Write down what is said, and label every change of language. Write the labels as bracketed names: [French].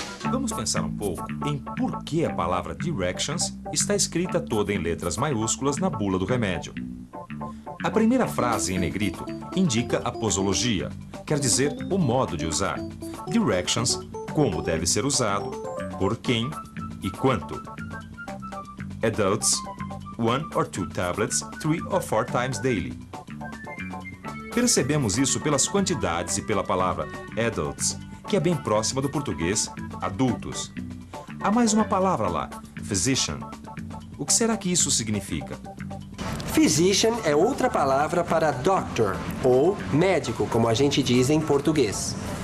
[Portuguese] Vamos pensar um pouco em por que a palavra directions está escrita toda em letras maiúsculas na bula do remédio. A primeira frase em negrito indica a posologia, quer dizer, o modo de usar. Directions, como deve ser usado, por quem e quanto. [English] Adults, 1 or 2 tablets, 3 or 4 times daily. [Portuguese] Percebemos isso pelas quantidades e pela palavra adults, que é bem próxima do português adultos. Há mais uma palavra lá, physician. O que será que isso significa? Physician é outra palavra para doctor, ou médico, como a gente diz em português.